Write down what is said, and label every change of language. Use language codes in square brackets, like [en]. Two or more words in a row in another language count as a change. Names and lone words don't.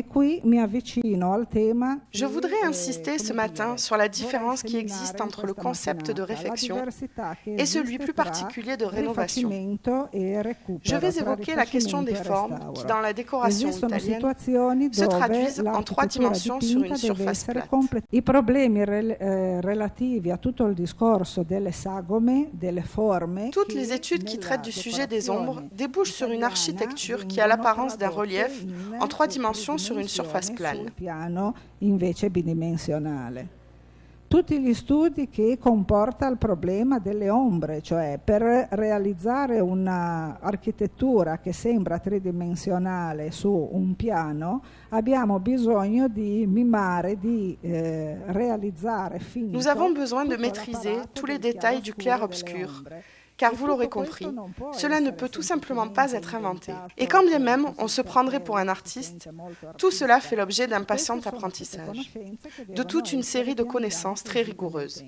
[fr] Je voudrais insister ce matin sur la différence qui existe entre le concept de réfection et celui plus particulier de rénovation. Je vais évoquer la question des formes qui, dans la décoration italienne, se traduisent en 3 dimensions sur une surface plate. [it] I problemi relativi a tutto il discorso delle sagome, delle forme. [fr] Toutes les études qui traitent du sujet des ombres débouchent sur une architecture qui a l'apparence d'un relief en 3 dimensions sur une surface plane. [it] Tutti gli studi che comporta il problema delle ombre, cioè per realizzare un'architettura che sembra tridimensionale su un piano, abbiamo bisogno di mimare, di realizzare finito. [fr] Nous avons besoin de maîtriser tous les détails du clair-obscur. Car vous l'aurez compris, cela ne peut tout simplement pas être inventé. Et quand bien même on se prendrait pour un artiste, tout cela fait l'objet d'un patient apprentissage, de toute une série de connaissances très rigoureuses.